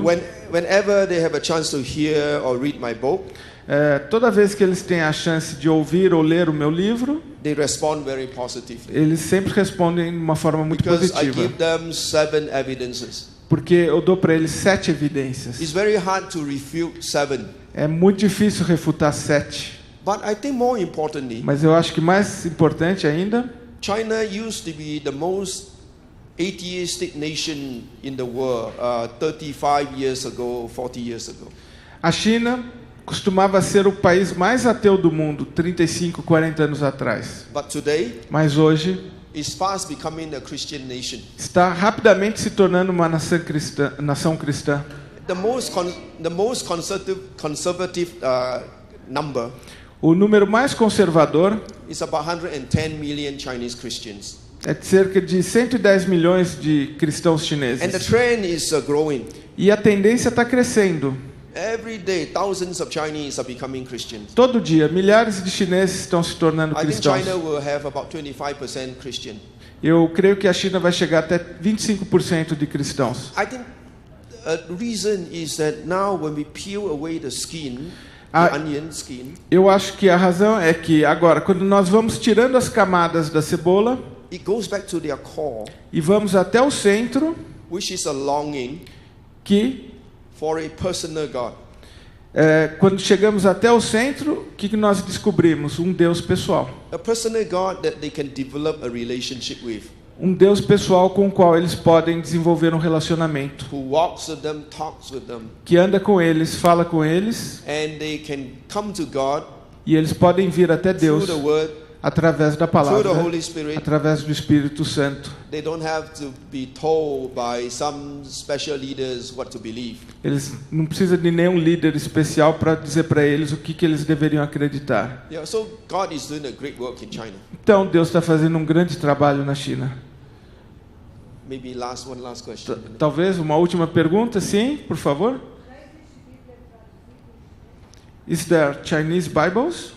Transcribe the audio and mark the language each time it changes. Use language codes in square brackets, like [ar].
[en] whenever they have a chance to hear or read my book, [pt] toda vez que eles têm a chance de ouvir ou ler o meu livro, [en] they respond very positively. [pt] eles sempre respondem de uma forma muito [en] Because I [pt] positiva. [en] give them 7 evidences. [pt] Porque eu dou para eles 7 evidências. [en] It's very hard to refute 7. [pt] É muito difícil refutar 7. [en] But I think more importantly, [pt] Mas eu acho que mais importante ainda, [en] China used to be the most atheistic nation in the world 35 years ago, 40 years ago. [pt] a China costumava ser o país mais ateu do mundo 35, 40 anos atrás. [en] But today, [pt] Mas hoje [en] it's fast becoming a Christian nation. [pt] está rapidamente se tornando uma nação cristã. [en] The most conservative number [pt] O número mais conservador [en] is about 110 million Chinese Christians. [pt] é de cerca de 110 milhões de cristãos [en] And the [pt] chineses. [en] trend is growing. [pt] E a tendência está crescendo. [en] Every day, thousands of Chinese are becoming Christians. [pt] Todo dia, milhares de chineses estão se tornando [en] I think [pt] cristãos. [en] China will have about 25% Christian. [pt] Eu creio que a China vai chegar até 25% de cristãos. [en] I think the reason is that now when we peel away the skin, Ah. the onion skin, [pt] Eu acho que a razão é que agora, quando nós vamos tirando as camadas da cebola [en] it goes back to their core, [pt] e vamos até o centro, [en] which is a longing [pt] que [en] for a personal God. [pt] quando chegamos até o centro, o que nós descobrimos? Um Deus pessoal. [en] A personal God that they can develop a relationship with, [pt] Um Deus pessoal com o qual eles podem desenvolver um relacionamento. [en] who walks with them, talks with them, [pt] Que anda com eles, fala com eles, [en] and they can come to God [pt] e eles podem vir até [en] through [pt] Deus [en] the Word [pt] através da palavra, [en] Holy Spirit. [pt] através do Espírito Santo. [en] They don't have to be told by some special leaders what to believe. [pt] Eles não precisam de nenhum líder especial para dizer para eles o que eles deveriam acreditar. [en] Yeah, so God is doing a great work in China. [pt] Então Deus está fazendo um grande trabalho na China. [en] Maybe one last question. [pt] Talvez uma última pergunta, sim, por favor. [en] Is there Chinese Bibles?